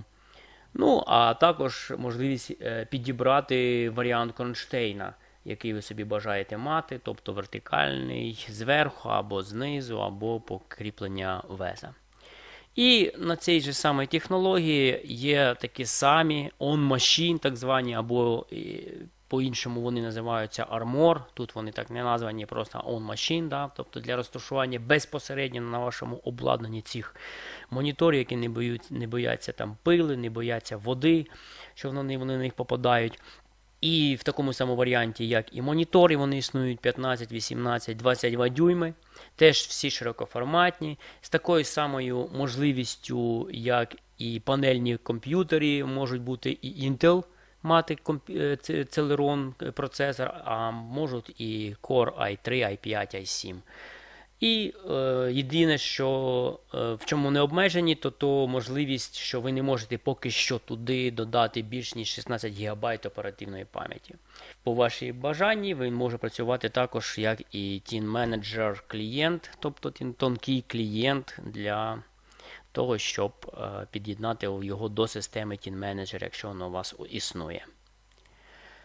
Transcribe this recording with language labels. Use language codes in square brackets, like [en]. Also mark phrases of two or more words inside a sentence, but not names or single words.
[uk] А також можливість підібрати варіант кронштейна, який ви собі бажаєте мати, тобто вертикальний зверху або знизу, або покріплення веза. І на цій же самій технології є такі самі [en] on-machine, [uk] так звані, або по-іншому вони називаються Armor. Тут вони так не названі, просто [en] on-machine, [uk] да? Тобто для розташування безпосередньо на вашому обладнанні цих моніторів, які не бояться там пили, не бояться води, що вони на них попадають. І в такому самому варіанті, як і монітори, вони існують 15, 18, 22 дюйми. Теж всі широкоформатні, з такою самою можливістю, як і панельні комп'ютери, можуть бути і Intel мати Celeron процесор, а можуть і Core i3, i5, i7. І єдине, що в чому не обмежені, то можливість, що ви не можете поки що туди додати більш ніж 16 ГБ оперативної пам'яті. По вашій бажанні він може працювати також як і Team Manager клієнт, тобто тонкий клієнт для того, щоб під'єднати його до системи Team Manager, якщо воно у вас існує.